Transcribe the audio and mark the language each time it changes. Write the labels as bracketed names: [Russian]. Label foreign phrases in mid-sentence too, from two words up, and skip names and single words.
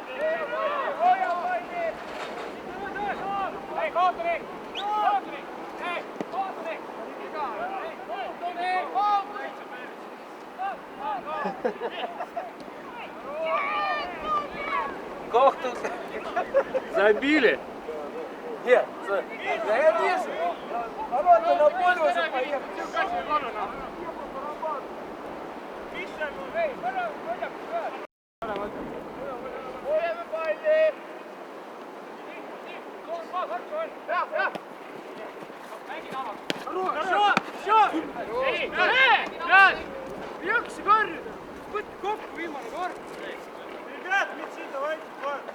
[Estonian] Hei, Kootri! Kootri! Hei, Kootri! Kohtus! [Russian] Забили. Нет, да я вижу! Ворота на поле уже поехали! [Estonian] Hoiame palli! Mängi taha! Üks kord! Võtke kokku viimane kord! [Russian] Ребят, мячи, давайте, давай.